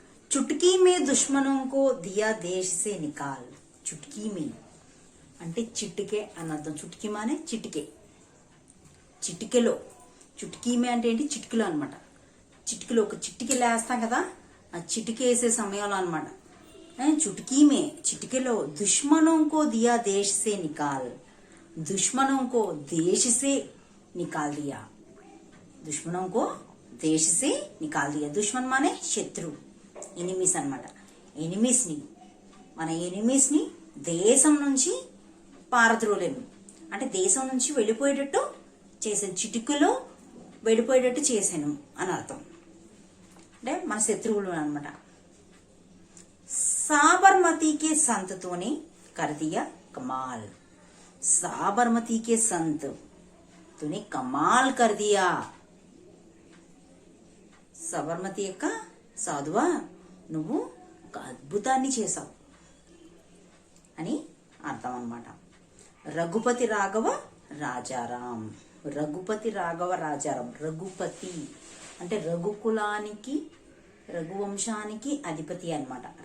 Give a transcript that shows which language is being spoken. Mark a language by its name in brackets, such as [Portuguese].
[Hindi] చుట్కీ మే దుష్మనం కో దియా దేశ్ సే నికాల్. [Telugu] చుట్కీ మే అంటే చిటికే అని అర్థం. చుట్కీ మానే చిటికే, చిటికెలో. చుట్కీ మే అంటే ఏంటి? చిటికెలో అనమాట. చిటికెలో ఒక చిటికెలు వేస్తాం కదా, ఆ చిటికే వేసే సమయంలో అనమాట. చుట్కీ మే, చిటికెలో. [Hindi] దుష్మనం కో దియా దేశ్ సే నికాల్, दुश्मनों को देश से निकाल दिया, दुश्मनों को देश से निकाल दिया. दुश्मन माने [Telugu] శత్రు, ఎనిమీస్ అన్నమాట. ఎనిమీస్ ని, మన ఎనిమీస్ ని దేశం నుంచి పారద్రోలేము, అంటే దేశం నుంచి వెళ్ళిపోయేటట్టు చేశాను, చిటికలో వెళ్ళిపోయేటట్టు చేశాను అని అర్థం. అంటే మన శత్రువులు అనమాట. [Hindi] साबरमती के संत तूने कर दिया कमाल, साबरमती के संत तूने कमाल कर दिया. [Telugu] సబర్మతి యొక్క సాధువా నువ్వు ఒక అద్భుతాన్ని చేశావు అని అర్థం అన్నమాట. [Hindi] రఘుపతి రాఘవ రాజారాం, రఘుపతి రాఘవ రాజారాం. [Telugu] రఘుపతి అంటే రఘుకులానికి రఘువంశానికి అధిపతి అన్నమాట.